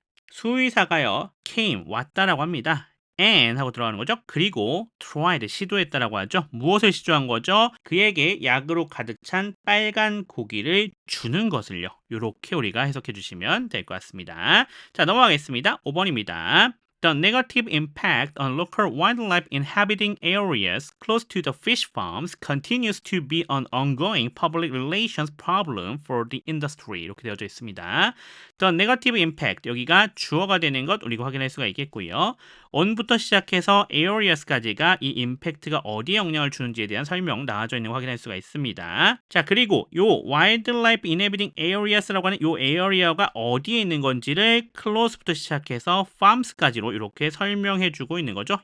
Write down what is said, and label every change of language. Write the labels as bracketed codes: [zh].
[ko] 수의사가요, came, 왔다라고 합니다. and 하고 들어가는 거죠. 그리고 tried, 시도했다라고 하죠. 무엇을 시도한 거죠? 그에게 약으로 가득 찬 빨간 고기를 주는 것을요. 이렇게 우리가 해석해 주시면 될 것 같습니다. 자, 넘어가겠습니다. 5번입니다. [en] The negative impact on local wildlife inhabiting areas close to the fish farms continues to be an ongoing public relations problem for the industry. [ko] 이렇게 되어져 있습니다. [en] The negative impact, [ko] 여기가 주어가 되는 것 우리가 확인할 수가 있겠고요. on부터 시작해서 areas까지가 이 impact가 어디에 영향을 주는지에 대한 설명 나와져 있는 거 확인할 수가 있습니다. 자, 그리고 요 wildlife inhabiting areas라고 하는 요 area가 어디에 있는 건지를 close부터 시작해서 farms까지로 이렇게 설명해 주고 있는 거죠.